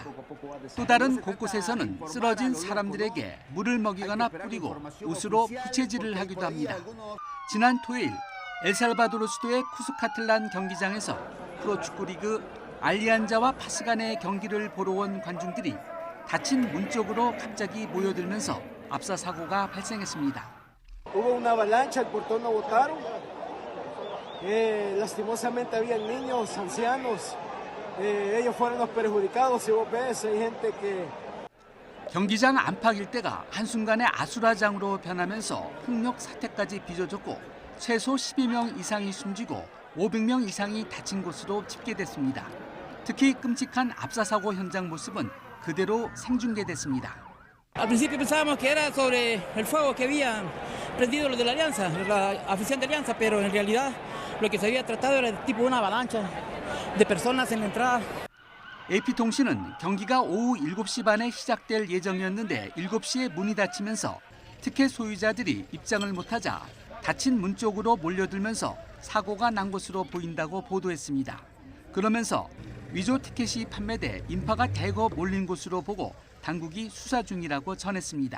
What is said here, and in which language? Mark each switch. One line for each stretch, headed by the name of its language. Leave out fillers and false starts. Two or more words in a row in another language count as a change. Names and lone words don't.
Korean: 또 다른 곳곳에서는 쓰러진 사람들에게 물을 먹이거나 뿌리고 옷으로 부채질을 하기도 합니다. 지난 토요일 엘살바도르 수도의 쿠스카틀란 경기장에서 프로축구 리그 알리안자와 파스 간의 경기를 보러 온 관중들이 닫힌 문 쪽으로 갑자기 모여들면서 압사 사고가 발생했습니다.
Spanish: Hubo una avalancha, el portón no botaron. Lastimosamente habían niños, ancianos. Ellos fueron los perjudicados. Si vos ves, hay gente que
Korean: 경기장 안팎 일대가 한순간에 아수라장으로 변하면서 폭력 사태까지 빚어졌고 최소 12명 이상이 숨지고 500명 이상이 다친 것으로 집계됐습니다. 특히 끔찍한 압사 사고 현장 모습은 그대로 생중계됐습니다.
Spanish: Al principio pensábamos que era sobre el fuego que habían prendido los de la Alianza, la afición de Alianza, pero en realidad lo que se había tratado era tipo una avalancha de personas en la entrada.
Korean: AP통신은 경기가 오후 7시 반에 시작될 예정이었는데 7시에 문이 닫히면서 티켓 소유자들이 입장을 못하자 닫힌 문 쪽으로 몰려들면서 사고가 난 것으로 보인다고 보도했습니다. 그러면서 위조 티켓이 판매돼 인파가 대거 몰린 곳으로 보고 당국이 수사 중이라고 전했습니다.